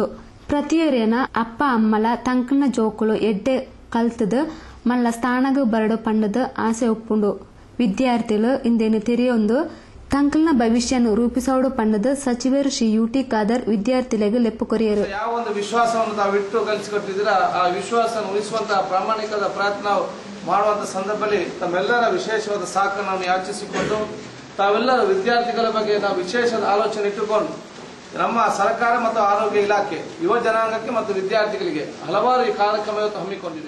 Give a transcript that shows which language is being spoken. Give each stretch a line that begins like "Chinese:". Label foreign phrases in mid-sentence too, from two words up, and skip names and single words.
Tulu: ಪ್ರತಿಯೊರೇನ ಅಪ್ಪ ಅಮ್ಮಲ ತಂಕನ ಜೋಕುಲು ಎಡ್ಡೆ ಕಲ್ತದು ಮಲ್ಲ ಸ್ಥಾನಗ ಬರಡು ಪಂಡದು ಆಸೆ ಒಪ್ಪುಂಡು. ವಿದ್ಯಾರ್ಥಿಗಳು ಇಂದೇನು ತಿರಿಯೊಂದು ಕಂಕಲ್ನ ಭವಿಷ್ಯವನ್ನು ರೂಪಿಸೋಡು ಪಂಡದ ಸಚಿವರು ಶ್ರೀ ಯುಟಿ ಖಾದರ್ ವಿದ್ಯಾರ್ಥಿಗಳಿಗೆ ಲೆಪ್ಪು ಕೊರಿಯರು.
Kannada: ಯಾವ ಒಂದು ವಿಶ್ವಾಸವನ್ನು ತಾವಿಟ್ಟು ಕಲಿಸಿಕೊಟ್ಟಿದ್ದೀರಾ ಆ ವಿಶ್ವಾಸ ಉಳಿಸುವಂತಹ ಪ್ರಾಮಾಣಿಕದ ಪ್ರಯತ್ನ ಮಾಡುವಂತಹ ಸಂದರ್ಭದಲ್ಲಿ ತಮ್ಮೆಲ್ಲರ ವಿಶೇಷವಾದ ಸಾಕನ್ನು ಯಾಚಿಸಿಕೊಂಡು ತಾವೆಲ್ಲರ ವಿದ್ಯಾರ್ಥಿಗಳ ಬಗ್ಗೆ ನಾವು ವಿಶೇಷ ಆಲೋಚನೆ ಇಟ್ಟುಕೊಂಡು ನಮ್ಮ ಸರ್ಕಾರ ಮತ್ತು ಆರೋಗ್ಯ ಇಲಾಖೆ ಯುವ ಜನಾಂಗಕ್ಕೆ ಮತ್ತು ವಿದ್ಯಾರ್ಥಿಗಳಿಗೆ ಹಲವಾರು ಈ ಕಾರ್ಯಕ್ರಮ ಇವತ್ತು ಹಮ್ಮಿಕೊಂಡಿದೆ.